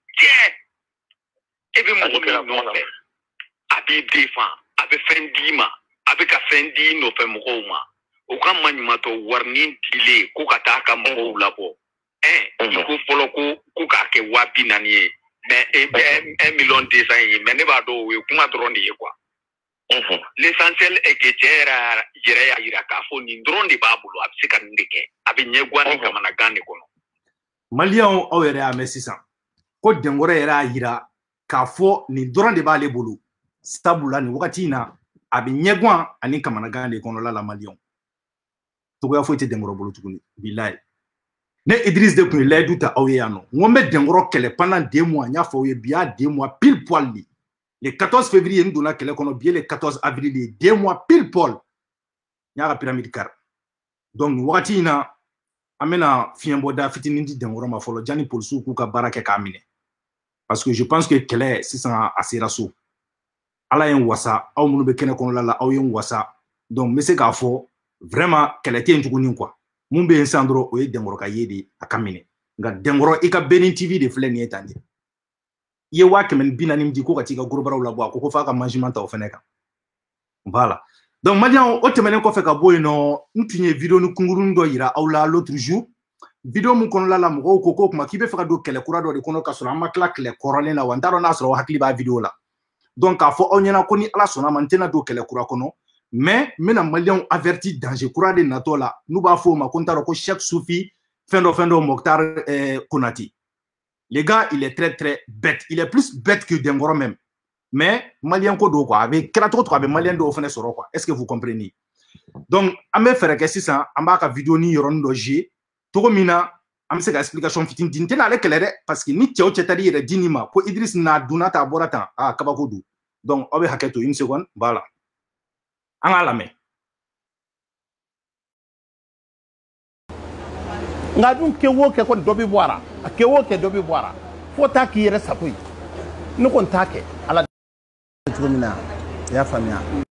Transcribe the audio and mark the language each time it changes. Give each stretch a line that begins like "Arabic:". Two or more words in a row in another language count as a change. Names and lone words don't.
Bambara: Tiɲɛ e bɛ mɔgɔ min nɔfɛ a b'i défend a bɛ fɛn d'i ma a bɛ ka fɛn di nɔfɛ mɔgɔw ma o ka maɲumantɔ warinin dilen ko ka taa ka mɔgɔw labɔ. I ko fɔlɔ ko k'a kɛ 40,000 ye mais 1,200,000 ye mais ne b'a dɔn o ye kuma dɔrɔn de ye quoi.
French: L'essentiel est que
Bambara: cɛ yɛrɛ y'a jira k'a fɔ nin dɔrɔn de b'a bolo a bɛ se ka nin de kɛ a bɛ ɲɛguwa ni kamanagan de kɔnɔ. Maliyɛnw aw yɛrɛ y'a mɛn sisan ko Denkɔrɔ yɛrɛ y'a jira k'a fɔ nin dɔrɔn de b'ale bolo sabula nin wagati in na a bɛ ɲɛguwa ani kamanagan de kɔnɔla la Maliyɛnw togoya foyi tɛ Denkɔrɔ bolo tuguni bilahi ne Idriss de tun ye layidu ta aw ye yan nɔ n ko n bɛ Denkɔrɔ kɛlɛ
French: pendant 2 mois
Bambara: n y'a fɔ aw ye bi y'a
French: 2 mois pile poil de le 14 février
Bambara: n donna kɛlɛ kɔnɔ bi ye
French: le 14 avril
Bambara: ye
French: 2 mois pile poil
Bambara: n y'a ka pyramide kari donc nin wagati in na an bɛna fiɲɛbɔda fitinin di Denkɔrɔ ma fɔlɔ janni polisiw k'u ka baara kɛ k'a minɛ
French: parce que je pense que
Bambara: kɛlɛ sisan a sera so Ala ye n wasa aw minnu bɛ kɛnɛ kɔnɔla la aw ye n wasa donc n bɛ se k'a fɔ vraiment kɛlɛ tɛ yen tuguni quoi mun bɛ yen sisan dɔrɔn o ye Denkɔrɔ ka ye de a ka minɛ nka Denkɔrɔ i ka Beni TV de filɛ nin ye tan de i ye 140,000 di ko ka t'i ka gorobaraw labɔ a ko f'a ka management ta o fɛnɛ kan
French: voilà donc
Bambara: Maliyɛnw o tɛmɛnen kɔfɛ ka bɔ yen nɔ n tun ye vidéo ni kunkurunin dɔ yira aw la
French: l'autre jour
Bambara: vidéo min kɔnɔla la mɔgɔw ko k'o tuma k'i bɛ fɛ ka don kɛlɛ kura dɔ de kɔnɔ ka sɔrɔ an ma tila kɛlɛ kɔrɔlen la wa n t'a dɔn n'a sɔrɔ hakili b'a vidéo la donc k'a fɔ aw ɲɛna ko ni Ala sɔnna ma n tɛna don kɛlɛ kura kɔnɔ mais n bɛna Maliyɛnw averti danger kura de natɔ la n'u b'a fɔ o ma ko n t'a dɔn ko Cheikh Sufi fɛn dɔ Mokhtar Konate
French: le gars il est très bête il est plus bête que Denkɔrɔ même mais
Bambara: Maliyɛn ko don quoi a bɛ kɛra cogo a bɛ Maliyɛn dɔw fɛnɛ sɔrɔ quoi
French: est-ce que vous comprenez donc
Bambara: an bɛ fɛɛrɛ kɛ sisan an b'a ka vidéo ni yɔrɔnin dɔ jouer cogo min na an bɛ se ka explication fitinin di n tɛna ale kɛlɛ dɛ
French: parce que
Bambara: ni cɛ o cɛ ta di yɛrɛ di nin ma ko Idriss n'a donna tan a bɔra tan kabako don donc aw bɛ hakɛ to
French: 1 seconde voilà
Bambara: an k'a lamɛn. nka dun kɛ o kɛ kɔni dɔ bɛ bɔ a la a kɛ o kɛ dɔ bɛ bɔ a la fo taa k'i yɛrɛ sago ye ne kɔni t'a kɛ ala cogo min na i y'a faamuya.